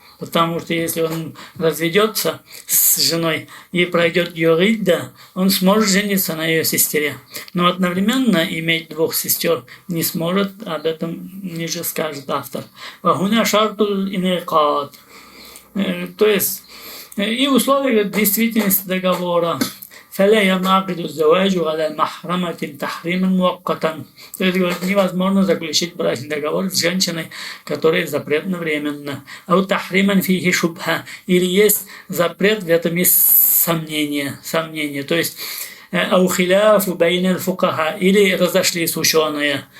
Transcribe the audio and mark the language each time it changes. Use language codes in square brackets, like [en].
[ru] Потому что если он разведется с женой и пройдет ее ридда, он сможет жениться на ее сестре. Но одновременно иметь двух сестер не сможет, об этом ниже скажет автор. [ar] Вахуна шартуль инекат. [ru] То есть и условия действительности договора. [ar] فلا ينعقد الزواج على محرمة تحريما مؤقتا. [ru] То есть, говорит, невозможно заключить брачный договор с женщиной, которая запретна временно. А [ar] у тахриман фихи шубха. [ru] Или есть запрет, в этом есть сомнение. То есть, [ar] аухиляфу бейнель фукаха. [ru] Или разошлись ученые.